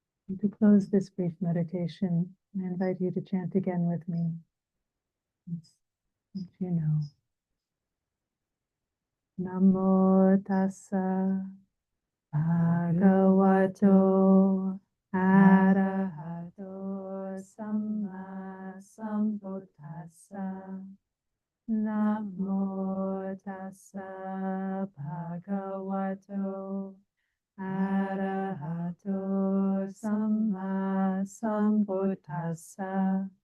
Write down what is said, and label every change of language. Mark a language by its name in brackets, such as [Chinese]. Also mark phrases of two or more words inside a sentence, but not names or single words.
[English] And to close this brief meditation, I invite you to chant again with me. As you know. [Pali] Namo tassa bhagavato arahato samma sambuddhassa. Namo tassa bhagavato arahato samma sambuddhassa.